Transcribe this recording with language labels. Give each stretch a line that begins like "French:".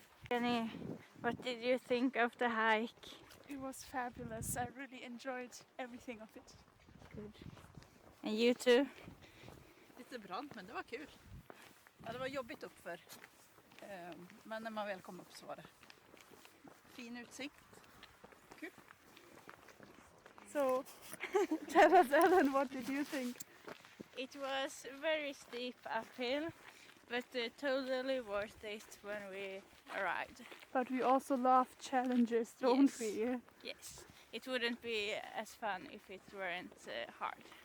English: Jenny, what did you think of the hike? It was fabulous. I really enjoyed everything of it. Good. And you too?
Swedish: Lite brant, men det var kul. Ja, det var jobbigt uppför. Men när man väl kom upp så var det fin utsikt. Kul.
English: So, tell us, Ellen, what did you think? It was very steep uphill, but totally worth it when we arrived. But we also love challenges, don't Yes. we? Yes, it wouldn't be as fun if it weren't hard.